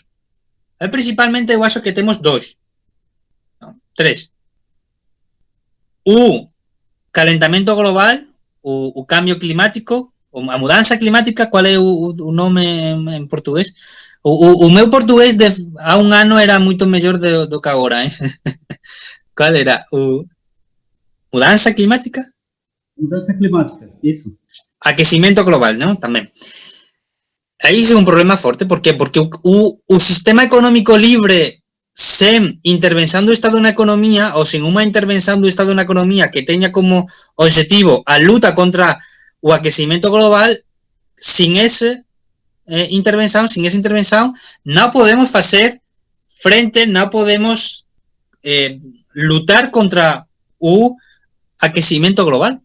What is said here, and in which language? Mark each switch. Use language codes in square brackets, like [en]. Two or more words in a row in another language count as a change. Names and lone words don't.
[gl] Principalmente eu acho que temos tres. O calentamento global, o cambio climático, a mudanza climática, qual é o nome en portugués? O meu portugués há un ano era moito mellor do que agora, [pt] Qual era? [gl] Mudanza climática? [pt] Mudança climática, isso. Aquecimento global, [gl] non? Tamén. Aí é un problema forte, por qué? Porque o sistema económico libre sen intervención do Estado na economía ou sen unha intervención do Estado na economía que teña como objetivo a luta contra o aquecimento global, sin esa intervención, non podemos facer frente, non podemos lutar contra o aquecimento global.